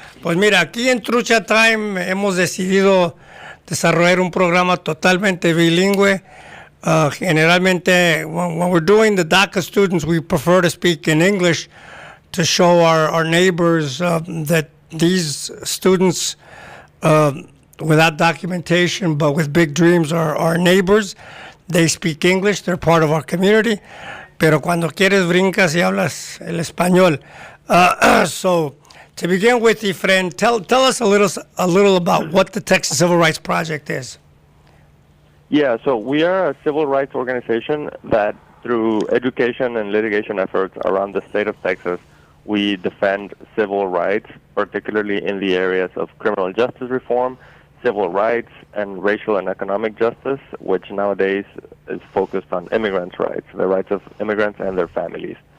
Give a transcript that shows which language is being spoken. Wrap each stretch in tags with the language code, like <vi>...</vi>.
<es>Pues mira, aquí en Trucha Time hemos decidido desarrollar un programa totalmente bilingüe.</es> <en>Generalmente, when we're doing the DACA students, we prefer to speak in English to show our neighbors that these students, without documentation but with big dreams, are our neighbors. They speak English, they're part of our community.</en> <es>Pero cuando quieres brincas y hablas el español.</es> <en>So, to begin with, Efren, tell us a little about what the Texas Civil Rights Project is. Yeah, so we are a civil rights organization that through education and litigation efforts around the state of Texas, we defend civil rights, particularly in the areas of criminal justice reform, civil rights, and racial and economic justice, which nowadays is focused on immigrants' rights, the rights of immigrants and their families.</en>